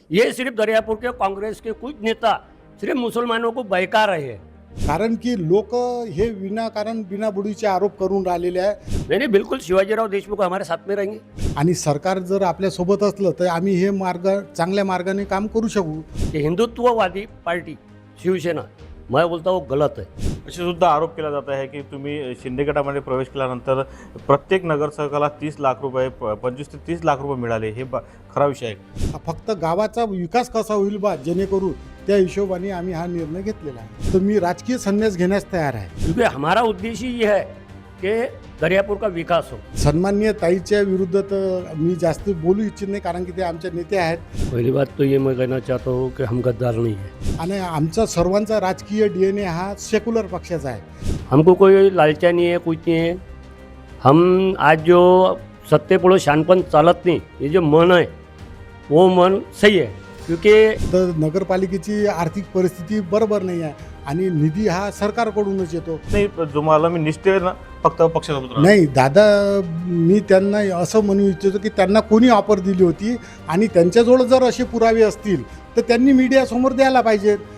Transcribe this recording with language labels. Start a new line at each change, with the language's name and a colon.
Hindi: ये सिर्फ दरियापुर के कांग्रेस के कुछ नेता सिर्फ मुसलमानों को बहका रहे हैं।
Marathi: कारण की लोक हे विनाकारण बिनाबुडीचे आरोप करून राहिलेले आहे
Hindi: नहीं नहीं, बिल्कुल शिवाजीराव देशमुख हमारे साथ में रहेंगे।
Marathi: आणि सरकार जर आपल्या सोबत असलं तर आम्ही हे मार्ग चांगल्या मार्गाने काम करू शकू।
Hindi: ये हिंदुत्ववादी पार्टी शिवसेना, मैं बोलता हूँ गलत है।
Marathi: असे सुद्धा आरोप केला जात आहे की तुम्ही शिंदे गटामध्ये प्रवेश केल्यानंतर प्रत्येक नगरसेवकाला 30 लाख रुपये 25 ते 30 लाख रुपये मिळाले, हे खरा विषय आहे? फक्त गावाचा विकास कसा होईल बा जेणेकरून त्या हिशोबाने आम्ही हा निर्णय घेतलेला आहे। तर मी राजकीय संन्यास घेण्यास तयार आहे,
Hindi: क्योंकि हमारा उद्देश्य ये है कि दरियापुर का विकास हो।
Marathi: सन्माननीय ताईच्या विरुद्ध तर मी जास्त बोलू इच्छित नाही, कारण की ते आमचे नेते आहेत
Hindi: पहली बात तो ये मैं कहना चाहता हूँ कि हम गद्दार नहीं है।
Marathi: आणि आमचा सर्वांचा राजकीय DNA हा सेक्युलर पक्षाचा आहे।
Hindi: हमको कोई लालचा नहीं है, कुछ नहीं है। हम आज जो
Marathi: सत्ते पुढे शानपण चालत
Hindi: नहीं, ये जो मन है वो मन सही है, क्योंकि
Marathi: तर नगरपालिकेची आर्थिक परिस्थिती बरोबर नाही आहे आणि निधी हा सरकारकडूनच येतो। नाही, तुम्हाला मी निष्ठेनं फक्त पक्षासोबत राहणार. नाही दादा, मी त्यांना असं म्हणू इच्छितो की त्यांना कोणी ऑफर दिली होती आणि त्यांच्याजवळ जर असे पुरावे असतील तर त्यांनी मीडियासमोर द्यायला पाहिजेत।